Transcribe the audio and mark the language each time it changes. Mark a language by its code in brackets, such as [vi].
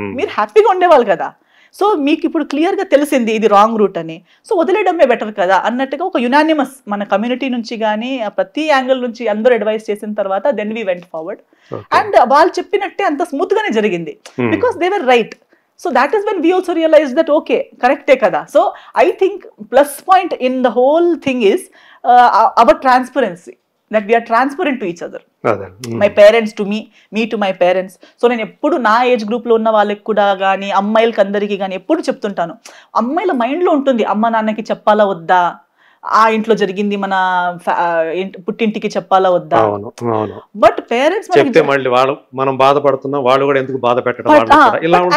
[te] మీరు హ్యాపీగా ఉండేవాళ్ళు కదా. సో మీకు ఇప్పుడు క్లియర్ గా తెలిసింది ఇది రాంగ్ రూట్ అని, సో వదిలేయడమే బెటర్ కదా అన్నట్టుగా ఒక యునానిమస్ మన కమ్యూనిటీ నుంచి కానీ ప్రతి యాంగిల్ నుంచి అందరూ అడ్వైస్ చేసిన తర్వాత [en] Then we went forward. [te] And వాళ్ళు చెప్పినట్టే అంత స్మూత్ గానే జరిగింది, [en] Because they were right. So that is when we also realized that okay, [te] correct kada. [en] So I think plus point in the whole thing is our transparency, that we are transparent to each other. My parents to me, me to my parents. [te] So నేను ఎప్పుడు నా age group లో ఉన్న వాళ్ళకి కూడా కానీ అమ్మాయిలకి అందరికీ కానీ ఎప్పుడు చెప్తుంటాను, అమ్మాయిల మైండ్ లో ఉంటుంది అమ్మ నాన్నకి చెప్పాలా వద్దా, ఆ ఇంట్లో జరిగింది మన పుట్టింటికి చెప్పాలా వద్దా. అవును అవును. [en] but parents [te] చెప్తే మళ్ళీ వాళ్ళు మనం బాధపడుతున్నాం, వాళ్ళు కూడా ఎందుకు బాధ పెట్టడం ఇలా ఉంటుంది.